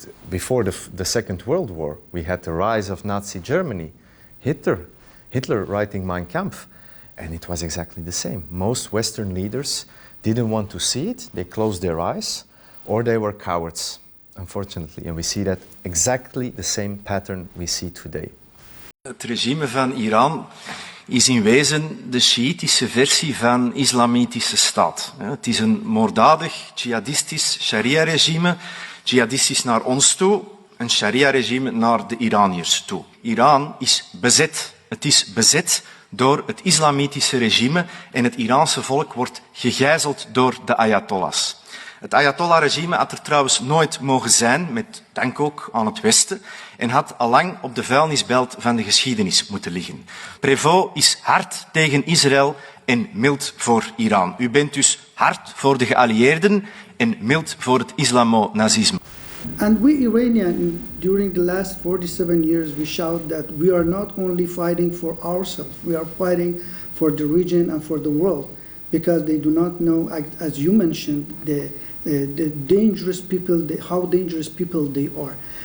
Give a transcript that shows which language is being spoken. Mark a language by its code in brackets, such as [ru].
[en] Before the Second World War, we had the rise of Nazi Germany, Hitler writing Mein Kampf, and it was exactly the same. Most Western leaders didn't want to see it, they closed their eyes, or they were cowards, unfortunately. And we see that exactly the same pattern we see today. [nl] Het regime van Iran is in wezen de Sjiïtische versie van islamitische staat. Het is een moorddadig, jihadistisch sharia-regime, jihadistisch naar ons toe, een sharia-regime naar de Iraniërs toe. Iran is bezet. Het is bezet door het islamitische regime en het Iraanse volk wordt gegijzeld door de ayatollahs. Het ayatollah-regime had er trouwens nooit mogen zijn, met dank ook aan het Westen, en had allang op de vuilnisbelt van de geschiedenis moeten liggen. Prévost is hard tegen Israël en mild voor Iran. U bent dus hard voor de geallieerden en mild voor het islamo-nazisme. [en] And we Iranians, during the last 47 years, we shout that we are not only fighting for ourselves, we are fighting for the region and for the world, because they do not know, as you mentioned, the dangerous people, how dangerous people they are.